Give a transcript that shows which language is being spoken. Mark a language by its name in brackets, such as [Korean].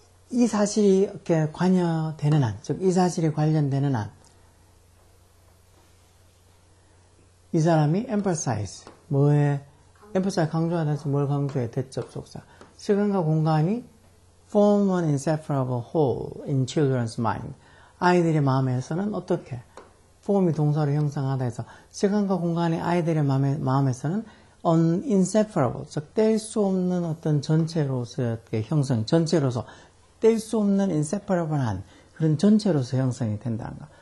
[Korean] 이 사실이 이렇게 관여되는 한, 즉 이 사실이 관련되는 한. 이 사람이 emphasize 뭐에 emphasize 강조하다 해서 뭘 강조해? 대접속사. 시간과 공간이 [English] form an inseparable whole in children's mind. [Korean] 아이들의 마음에서는 어떻게? form이 동사로 형상하다 해서 시간과 공간이 아이들의 마음에서는 inseparable, 즉 뗄 수 없는 어떤 전체로서의 형성, 전체로서 뗄 수 없는 inseparable한 그런 전체로서 형성이 된다는 거.